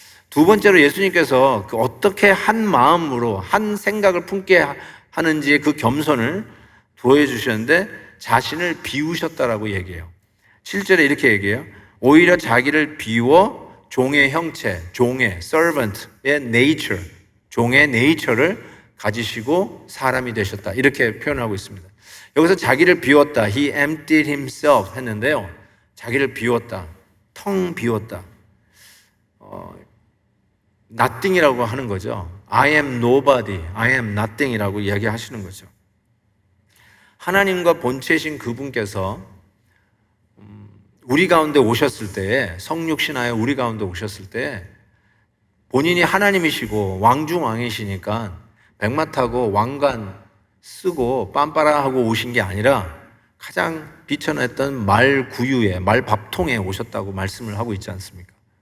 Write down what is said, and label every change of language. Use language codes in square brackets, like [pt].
[ko] 두 번째로 예수님께서 어떻게 한 마음으로 한 생각을 품게 하는지의 그 겸손을 보여주셨는데 자신을 비우셨다라고 얘기해요. 7절에 이렇게 얘기해요. 오히려 자기를 비워 종의 형체, 종의 servant의 nature, 종의 nature를 가지시고 사람이 되셨다. 이렇게 표현하고 있습니다. 여기서 자기를 비웠다. [en] He emptied himself [ko] 했는데요. 자기를 비웠다. 텅 비웠다. nothing이라고 하는 거죠. [en] I am nobody, I am nothing [ko] 이라고 이야기하시는 거죠. 하나님과 본체이신 그분께서 우리 가운데 오셨을 때에, 성육신하여 우리 가운데 오셨을 때 본인이 하나님이시고 왕중왕이시니까 백마 타고 왕관 쓰고 빰빠라하고 오신 게 아니라 가장 비천했던 말 구유에, 말 밥통에 오셨다고 말씀을 하고 있지 않습니까?